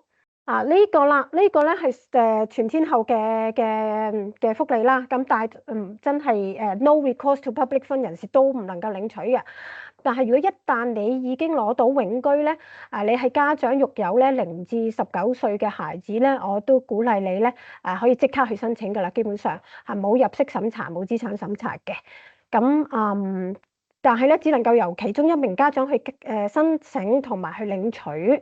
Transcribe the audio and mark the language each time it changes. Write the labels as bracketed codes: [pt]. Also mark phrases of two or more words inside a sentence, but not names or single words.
[yue] 呢個啦，呢個咧係全天候嘅福利啦，咁但係真係 [en] no recourse to public fund [yue] 人士都唔能夠領取嘅。但係如果一旦你已經攞到永居咧，你係家長育有咧0至19歲嘅孩子咧，我都鼓勵你咧可以即刻去申請㗎啦，基本上係冇入息審查、冇資產審查嘅。咁但係咧只能夠由其中一名家長去申請同埋去領取。